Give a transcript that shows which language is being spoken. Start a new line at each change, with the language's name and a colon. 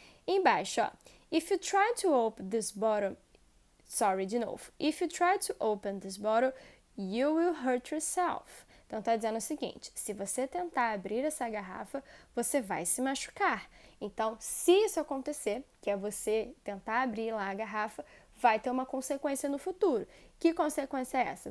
Portuguese: Embaixo, ó.
English: If you try to open this bottle,
Portuguese: de novo.
English: If you try to open this bottle, you will hurt yourself.
Portuguese: Então, está dizendo o seguinte, se você tentar abrir essa garrafa, você vai se machucar. Então, se isso acontecer, que é você tentar abrir lá a garrafa, vai ter uma consequência no futuro. Que consequência é essa?